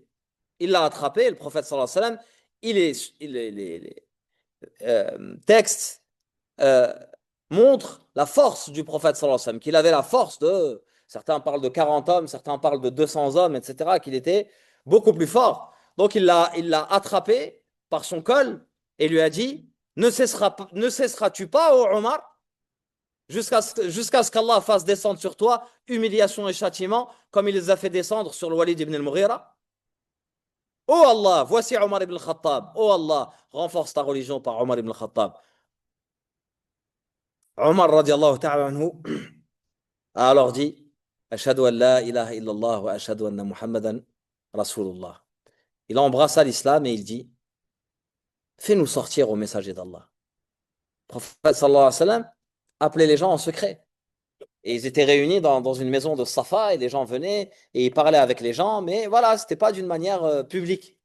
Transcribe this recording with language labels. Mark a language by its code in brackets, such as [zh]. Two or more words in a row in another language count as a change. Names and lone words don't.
[fr] Il l'a attrapé, et le prophète [ar] صلى الله عليه وسلم, [fr] les textes euh, montrent la force du prophète [ar] صلى الله عليه وسلم, [fr] qu'il avait la force de, certains parlent de 40 hommes, certains parlent de 200 hommes, etc., qu'il était beaucoup plus fort. Donc il l'a attrapé par son col et lui a dit, ne cesseras-tu pas, ô Omar, jusqu'à ce qu'Allah fasse descendre sur toi humiliation et châtiment, comme il les a fait descendre sur le Walid ibn al-Mughira. Oh Allah, voici Omar ibn al-Khattab. Oh Allah, renforce ta religion par Omar ibn al-Khattab. Omar [ar] رضي الله تعالى عنه [fr] a alors dit, [ar] أشهد أن لا إله إلا الله وأشهد أن محمدا رسول الله. [fr] Il embrassa l'islam et il dit, fais-nous sortir au messager d'Allah. Le prophète [ar] صلى الله عليه وسلم [fr] appelait les gens en secret. Et ils étaient réunis dans une maison de Safa et les gens venaient et ils parlaient avec les gens, mais voilà, c'était pas d'une manière publique.